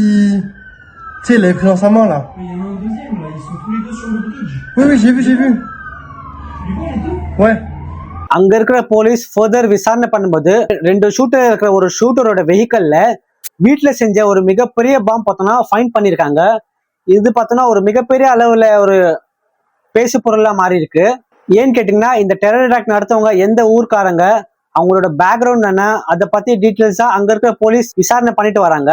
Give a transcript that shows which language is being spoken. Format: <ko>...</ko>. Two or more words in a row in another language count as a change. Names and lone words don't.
<fr>Tu sais, il l'avait pris dans sa main là. Mais il y en a un deuxième là, ils sont tous les deux sur le bridge. Oui, j'ai vu. Tu les vois les deux? Ouais.</fr> <ta>அங்க இருக்கிற</ta> <en>police further</en> <ta>விசாரணை பண்ணும்போது 2 ஷூட்டர் இருக்கிற ஒரு</ta> <en>shooter vehicle</en> <ta>வீட்டுல செஞ்ச ஒரு மிகப்பெரிய பாம்பு பார்த்தோம்னா ஃபைண்ட் பண்ணிருக்காங்க. இது பார்த்தோம்னா ஒரு மிகப்பெரிய அளவுல ஒரு பேசு பொருளா மாறி இருக்கு. ஏன்னு கேட்டீங்கன்னா இந்த</ta> <en>terror attack</en> <ta>நடத்தவங்க எந்த ஊர்க்காரங்க, அவங்களோட பேக்ரவுண்ட் என்ன, அதை பத்தி டீட்டெயில்ஸா அங்க இருக்கிற போலீஸ் விசாரணை பண்ணிட்டு வராங்க.</ta>